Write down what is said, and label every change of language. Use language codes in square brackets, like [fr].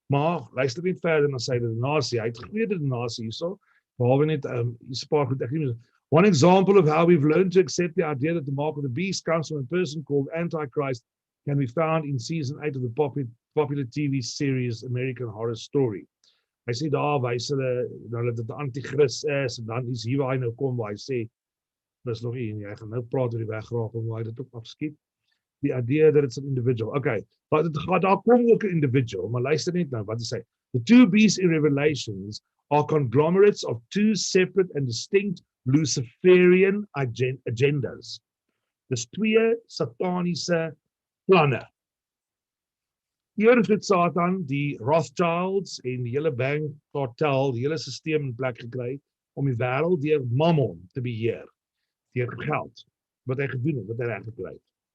[af] Maar luister net verder na sy redenasie. Hy het goeie redenasie hierso, behalwe net hier's 'n paar goed. [en] One example of how we've learned to accept the idea that the mark of the beast comes from a person called Antichrist can be found in season 8 of the popular TV series American Horror Story. [af] Hy sê daar wys hulle dat dit 'n anti-kris is, en dan is hier waar hy nou kom waar hy sê dis nog nie, hy gaan nou praat oor die wegraap en hoe hy dit ook afskiet. [en] The idea that it's an individual. [af] Okay, maar daar kom ook 'n individual, maar luister net nou wat hy sê. [en] The two beasts in Revelations are conglomerates of two separate and distinct Luciferian agendas. [af] Dis twee sataniese planne. Eers het Satan die Rothschilds en die hele bankkartel, die hele stelsel in plek gekry om die wêreld deur mammon te beheer, deur geld, wat hy gedoen het, wat hy reg gekry het.